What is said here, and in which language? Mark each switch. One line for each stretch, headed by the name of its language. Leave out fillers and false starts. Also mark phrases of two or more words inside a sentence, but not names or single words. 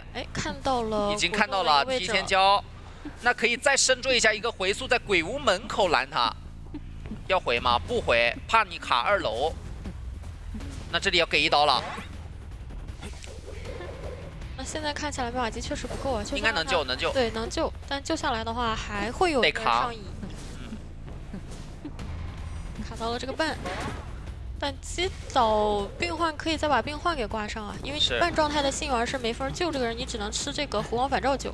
Chinese: 哎，看到了，已經看到了，提前交，那可以再深追一下，一個回速在鬼屋門口攔他，要回嗎？不回，怕你卡2樓。那這裡要給一刀了。那現在看起來密碼機確實不夠啊，應該能救，能救。對，能救，但救下來的話還會有人上移。卡到了這個半，但擊倒病患可以再把病患給掛上啊，因為半狀態的幸運兒是沒法救這個人，你只能吃這個回光返照救。